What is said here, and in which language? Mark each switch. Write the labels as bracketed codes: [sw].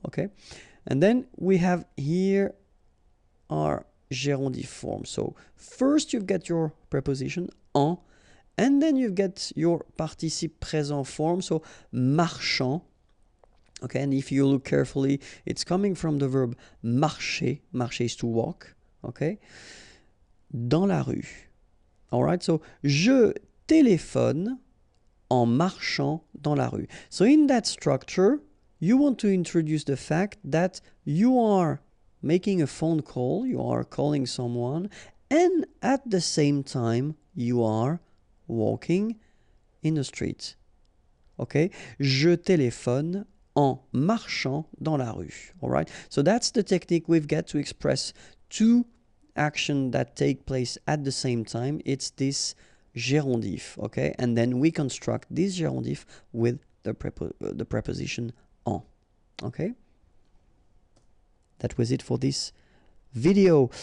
[en] Okay, and then we have here our gérondif form. So first you've got your preposition en, and then you've got your participe présent form. So marchant. Okay, and if you look carefully, it's coming from the verb marcher. Marcher is to walk. Okay. [fr] Dans la rue. [en] Alright, so [fr] je téléphone en marchant dans la rue. [en] So in that structure, you want to introduce the fact that you are making a phone call, you are calling someone, and at the same time, you are walking in the street. Okay? [fr] Je téléphone en marchant dans la rue. [en] Alright? So that's the technique we've got to express two action that take place at the same time. It's this gérondif, okay? And then we construct this gérondif with the preposition en, okay? That was it for this video.